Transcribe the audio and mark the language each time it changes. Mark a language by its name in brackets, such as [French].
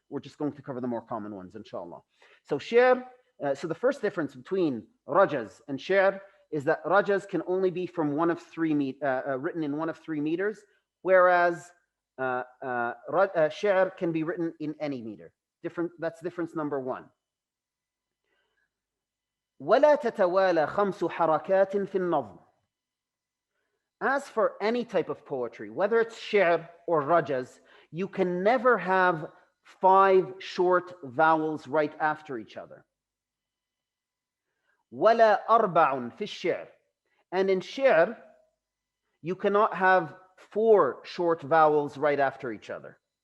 [English] We're just going to cover the more common ones, inshallah. So Sher, so the first difference between rajaz and Sher is that rajaz can only be from one of 3 written in one of 3 meters, whereas Sher can be written in any meter. That's difference number 1. [Arabic] ولا تتوالى 5 حركات في النظم. [English] As for any type of poetry, whether it's Sher or rajaz, you can never have 5 short vowels right after each other. [Arabic] ولا 4 في الشعر. [English] And in Sher, you cannot have 4 short vowels right after each other.